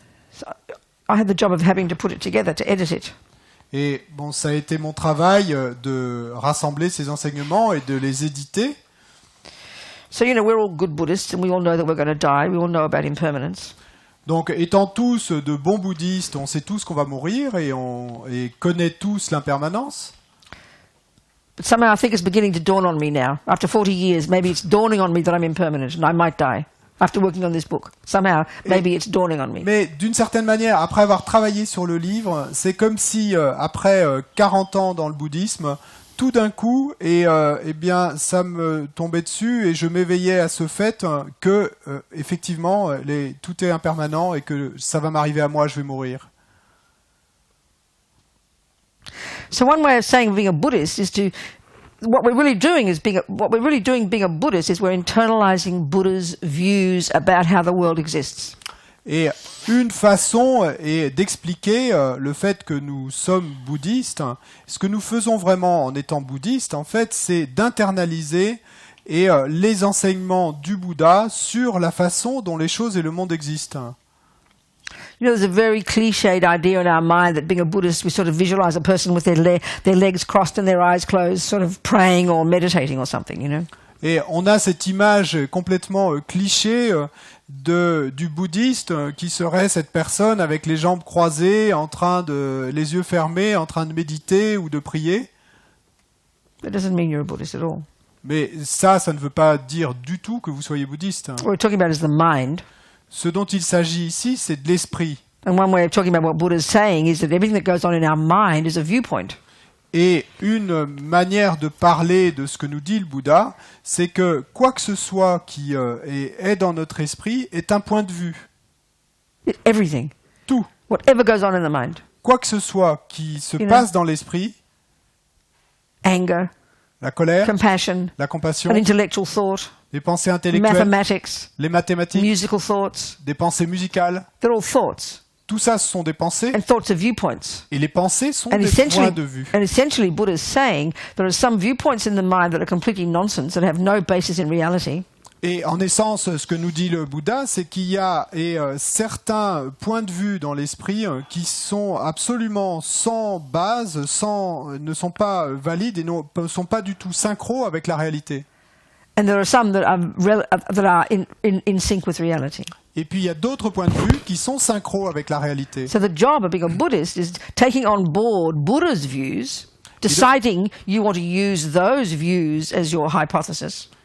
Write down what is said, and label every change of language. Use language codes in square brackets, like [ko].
[en] So I had the job of having to put it together, to edit it. [fr] Et bon, ça a été mon travail de rassembler ces enseignements et de les éditer. [en] So, we're all good Buddhists and we all know that we're going to die. We all know about impermanence. [fr] Donc, étant tous de bons bouddhistes, on sait tous qu'on va mourir et connaît tous l'impermanence. [en] But somehow I think it's beginning to dawn on me now. After 40 years, maybe it's dawning on me that I'm impermanent and I might die. After working on this book, somehow, maybe it's dawning on me. [fr] Mais d'une certaine manière, après avoir travaillé sur le livre, c'est comme si après 40 ans dans le bouddhisme, tout d'un coup, bien, ça me tombait dessus et je m'éveillais à ce fait que effectivement, tout est impermanent et que ça va m'arriver à moi, je vais mourir. [en] So one way of saying being a Buddhist is to what we're really doing being a Buddhist is we're internalizing Buddha's views about how the world exists. [fr] Et une façon est d'expliquer le fait que nous sommes bouddhistes. Ce que nous faisons vraiment en étant bouddhistes, en fait, c'est d'internaliser les enseignements du Bouddha sur la façon dont les choses et le monde existent. [en] There's a very cliched idea in our mind that being a Buddhist, we sort of visualize a person with their legs crossed and their eyes closed, sort of praying or meditating or something, [fr] Et on a cette image complètement cliché du bouddhiste qui serait cette personne avec les jambes croisées, les yeux fermés, en train de méditer ou de prier. [en] That doesn't mean you're a Buddhist at all. [fr] Mais ça ne veut pas dire du tout que vous soyez bouddhiste. [en] What we're talking about is the mind. [fr] Ce dont il s'agit ici, c'est de l'esprit. [en] And one way of talking about what Buddha is saying is that everything that goes on in our mind is a viewpoint. [fr] Et une manière de parler de ce que nous dit le Bouddha, c'est que quoi que ce soit qui est dans notre esprit est un point de vue. [en] Everything. [fr] Tout. [en] Whatever goes on in the mind. [fr] Quoi que ce soit qui se passe dans l'esprit, [en] anger, [fr] la colère, [en] compassion, [fr] la compassion, [en] an intellectual thought, [fr] les pensées intellectuelles, [en] mathematics, [fr] les mathématiques, [en] musical thoughts, [fr] des pensées musicales, [en] they're all thoughts. [fr] tout ça, ce sont des pensées, [en] and thoughts are viewpoints. [fr] et les pensées sont [en] And [fr] des points de vue. [en] essentially, Buddha is saying there are some viewpoints in the mind that are completely nonsense, that have no basis in reality. [fr] Et en essence, ce que nous dit le Bouddha, c'est qu'il y a certains points de vue dans l'esprit qui sont absolument sans base, ne sont pas valides et ne sont pas du tout synchro avec la réalité. [en] And there are some that are in sync with reality. [fr] Et puis il y a d'autres points de vue qui sont synchro avec la réalité. [en] So the job of being a Buddhist is taking on board Buddha's views, deciding you want to use those views as your hypothesis.